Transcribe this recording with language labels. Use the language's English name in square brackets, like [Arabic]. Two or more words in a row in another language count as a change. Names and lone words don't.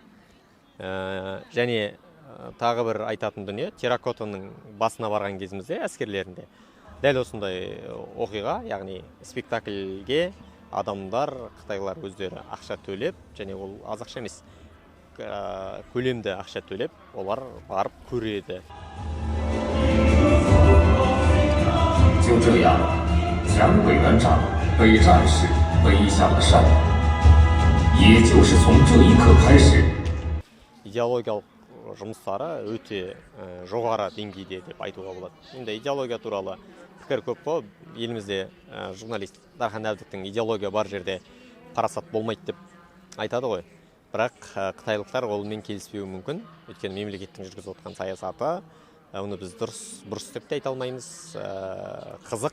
[Kazakh] Және тағы бір айтатын дүние, терракотаның басына барған кезімізде әскерлерінде дәл осындай оқиға, яғни спектакльге адамдар, қытайлар өздері ақша төлеп, және ол аз ақша емес, көлемді ақша төлеп, олар барып көреді. [Chinese] 就这样，蒋委员长被战士背向了山。也就是从这一刻开始， [Kazakh] идеологиялық жұмыстары өте жоғары деңгейде деп айтуға болады. Енді идеология туралы пікір көп қой. Елімізде журналист Дархан Әбдіктің идеология бар жерде парасат болмайды деп айтады ғой. Бірақ қытайлықтар олмен келіспеуі мүмкін. Өйткені мемлекеттің жүргізіп отқан саясаты, оны біз дұрыс деп те айта алмаймыз.